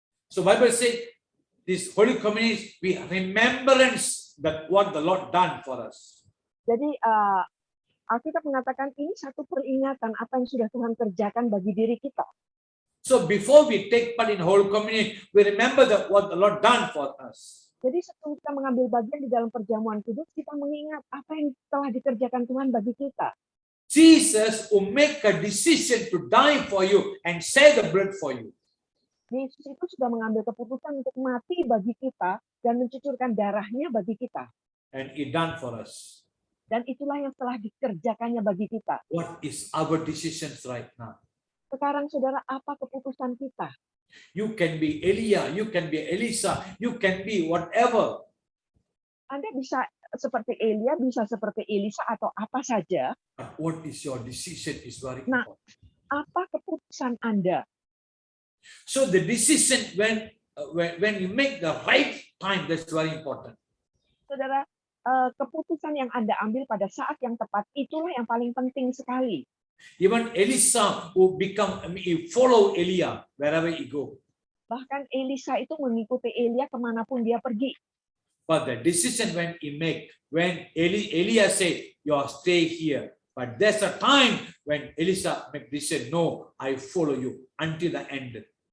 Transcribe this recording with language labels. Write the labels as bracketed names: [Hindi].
[English] So Bible said this Holy Communion is remembrance that what the Lord done for us. [Indonesian] Jadi Alkitab mengatakan ini satu peringatan apa yang sudah Tuhan kerjakan bagi diri kita. [English] So before we take part in Holy Communion, we remember that what the Lord done for us. [Indonesian] Jadi sebelum kita mengambil bagian di dalam perjamuan kudus, kita mengingat apa yang telah dikerjakan Tuhan bagi kita. [English] Jesus will make a decision to die for you and share the blood for you. [Indonesian] Yesus itu sudah mengambil keputusan untuk mati bagi kita dan mencucurkan darahnya bagi kita. [English] And He done for us. [Indonesian] Dan itulah yang telah dikerjakannya bagi kita. [English] What is our decisions right now? [Indonesian] Sekarang saudara, apa keputusan kita? [English] You can be Elia, you can be Elisa, you can be whatever. [Indonesian] Anda bisa seperti Elia, bisa seperti Elisa atau apa saja. [English] But what is your decision is very [Indonesian] Nah, [English] important. [Indonesian] apa keputusan Anda? [English] So the decision when you make the right time, that's very important. [Indonesian] Saudara, keputusan yang Anda ambil pada saat yang tepat, itulah yang paling penting sekali. [English] Even Elisa who follow Elia wherever he go. [Indonesian] Bahkan Elisa itu mengikuti Elia kemanapun dia pergi. [English] But the decision when he make, when Elia say, you stay here. But there's a time when Elisa make decision, no, I follow you until the end.